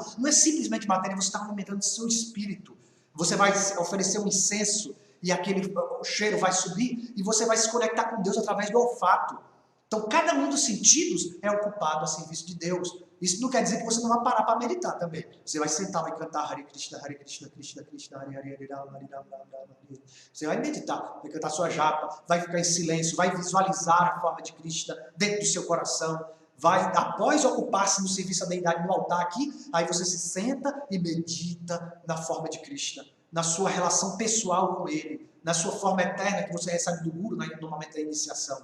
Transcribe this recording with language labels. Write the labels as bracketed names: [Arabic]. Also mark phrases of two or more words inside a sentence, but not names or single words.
[Portuguese] Não é simplesmente matéria, você está alimentando o seu espírito. Você vai oferecer um incenso e o cheiro vai subir e você vai se conectar com Deus através do olfato. Então, cada um dos sentidos é ocupado a serviço de Deus. Isso não quer dizer que você não vai parar para meditar também. Você vai sentar, vai cantar [Sanskrit] हरे कृष्ण कृष्ण कृष्ण हरे हरे हरे राम हरे राम हरे राम. [Portuguese] Você vai meditar, vai cantar sua japa, vai ficar em silêncio, vai visualizar a forma de Krishna dentro do seu coração. Vai, após ocupar-se no serviço da deidade no altar aqui, aí você se senta e medita na forma de Krishna, na sua relação pessoal com ele, na sua forma eterna que você recebe do Guru no momento da iniciação.